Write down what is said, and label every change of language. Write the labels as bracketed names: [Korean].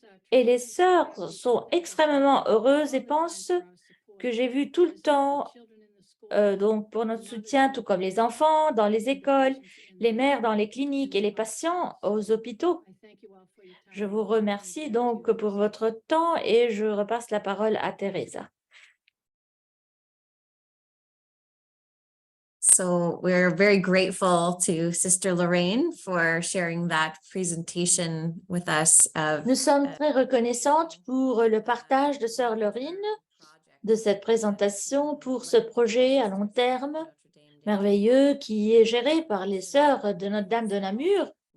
[French] Et les sœurs sont extrêmement heureuses et pensent que j'ai vu tout le temps, donc pour notre soutien, tout comme les enfants dans les écoles, les mères dans les cliniques et les patients aux hôpitaux. Je vous remercie donc pour votre temps et je repasse la parole à Teresa. [English] So we're very grateful to Sister Lorraine for sharing that presentation with us of [French] Nous sommes très reconnaissantes pour le partage de sœur Lorraine de cette présentation pour ce projet à long terme merveilleux qui est géré par les sœurs de Notre-Dame de Namur.